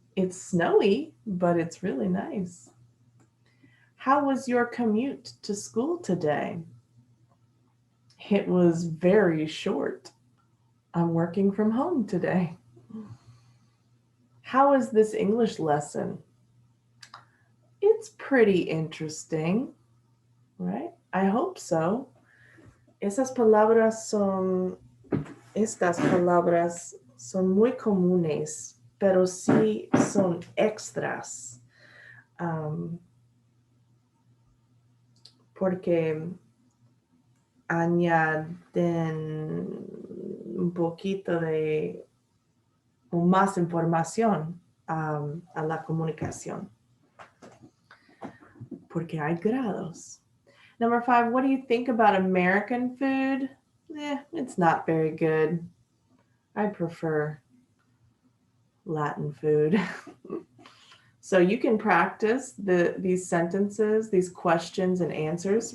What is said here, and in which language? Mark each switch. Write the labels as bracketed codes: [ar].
[en] It's snowy, but it's really nice. How was your commute to school today? It was very short. I'm working from home today. How is this English lesson? It's pretty interesting, right? I hope so. [es] Estas palabras son muy comunes, pero sí son extras. Porque añaden un poquito de más información a la comunicación. Porque hay grados. [en] Number 5, what do you think about American food? It's not very good. I prefer Latin food. So you can practice these sentences, these questions and answers.